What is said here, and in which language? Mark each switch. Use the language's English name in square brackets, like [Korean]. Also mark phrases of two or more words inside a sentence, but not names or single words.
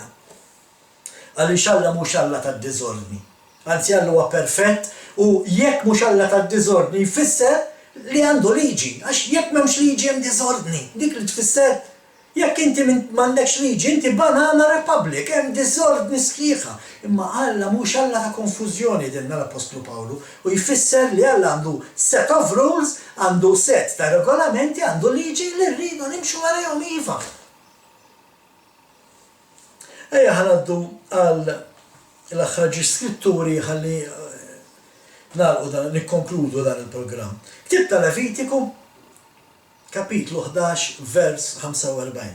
[Maltese] Għaliex Alla mhux Alla tad-diżordni. Anzi Alla huwa perfett u jekk mhux Alla tad-diżordni jfisser li għandu liġi, għax jekk m'hemmx liġi hemm diżordni, dik li tfisser jekk inti m'għandekx liġi, inti [English] banana republic, [Maltese] hemm diżordni sħiħa. Imma Alla mhux Alla ta' konfużjoni dinna l-Apostlu Pawlu u jfisser li Alla għandu [English] set of rules, [Maltese] għandu set ta' regolamenti, għandu liġi li rridu nimxu warahom iva. Ejja ħanaddu għal l-aħħar skritturi ħalli nikkonkludu dan il-programm. Ktib ta' Levitiku, kapitlu 11, vers 45.